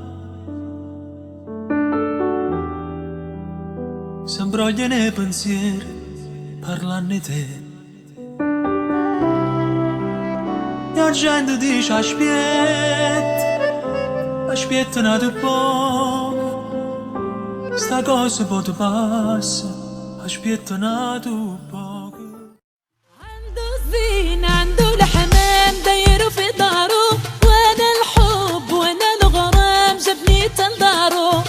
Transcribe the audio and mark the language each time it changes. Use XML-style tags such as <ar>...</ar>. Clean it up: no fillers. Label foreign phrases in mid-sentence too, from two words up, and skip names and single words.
<it>S'imbroglia nei pensieri parlando di te. La gente dice aspetta un altro po'. Sta cosa poi ti passa, aspetta un altro po'.</it> <ar>عنده الزين عنده الحمام داير في داره، وانا الحب وانا الغرام جابني تنظاره.</ar>